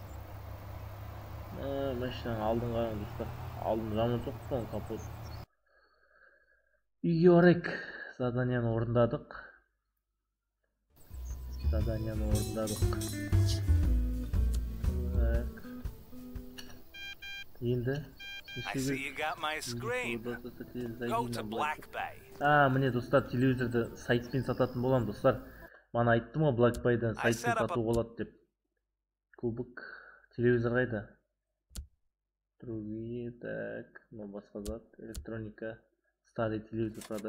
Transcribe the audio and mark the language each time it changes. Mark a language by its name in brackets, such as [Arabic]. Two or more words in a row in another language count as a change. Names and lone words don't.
[Kazakh] Машинаның алдын қараң достар. Алдын жаман жоқ қой капот. Үйге барайық. Заданияны орындадық. Так. Енді [English] I see you got my screen. Go to Black Bay. [Kazakh] Міне достар, телевизорды сайтпен сататын болам достар. Мана айттым ғой, Black Bay'дан сайтпен сату болады деп. Кубок телевизор қайда? [Russian] Другие, так, [Kazakh] басқа зат, [Russian] электроника, старый телевизор продать.